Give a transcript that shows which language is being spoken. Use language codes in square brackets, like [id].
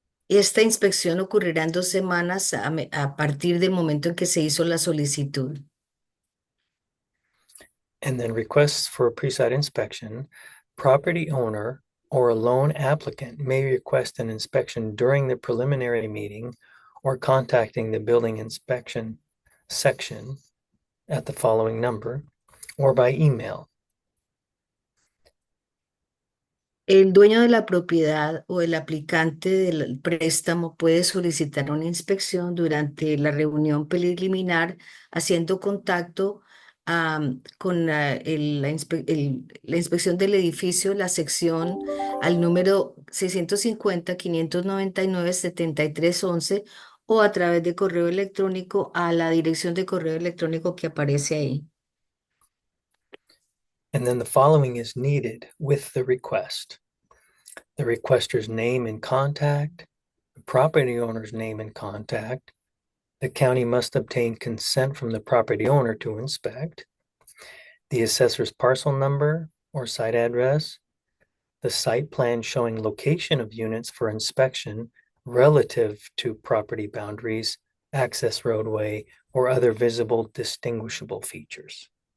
[es] Esta inspección ocurrirá en 2 semanas a partir del momento en que se hizo la solicitud. [en] And then requests for a pre-site inspection, property owner or a loan applicant may request an inspection during the preliminary meeting or contacting the building inspection section at the following number or by email. [es] El dueño de la propiedad o el aplicante del préstamo puede solicitar una inspección durante la reunión preliminar haciendo contacto con la inspección del edificio, la sección al número 650-599-7311 o a través de correo electrónico a la dirección de correo electrónico que aparece ahí. [en] And then the following is needed with the request: the requester's name and contact, the property owner's name and contact. The county must obtain consent from the property owner to inspect, the assessor's parcel number or site address, the site plan showing location of units for inspection relative to property boundaries, access roadway, or other visible distinguishable features.